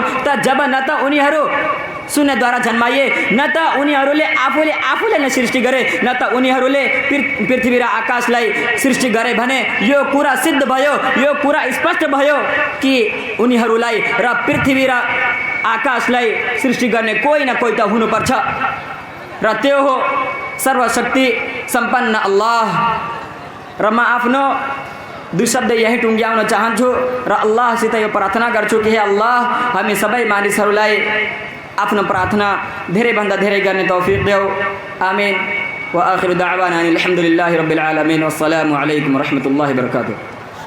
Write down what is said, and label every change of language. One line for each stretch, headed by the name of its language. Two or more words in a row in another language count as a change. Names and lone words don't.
Nepali: त जब न त उनीहरू शून्यद्वारा जन्माइए, न त उनीहरूले आफूले नै सृष्टि गरे, न त उनीहरूले पृथ्वी र आकाशलाई सृष्टि गरे भने यो कुरा सिद्ध भयो, यो कुरा स्पष्ट भयो कि उनीहरूलाई र पृथ्वी र आकाशलाई सृष्टि गर्ने कोही न कोही त हुनुपर्छ र त्यो हो सर्वशक्ति सम्पन्न अल्लाह। र म आफ्नो दुई शब्द यही टुङ्ग्याउन चाहन्छु र अल्लाहसित यो प्रार्थना गर्छु कि हे अल्लाह, हामी सबै मानिसहरूलाई आफ्नो प्रार्थना धेरैभन्दा धेरै गर्ने तौफिक देऊ। आमीन।
Arabic: وآخر دعوانا أن الحمد لله رب العالمين والسلام عليكم ورحمة الله وبركاته.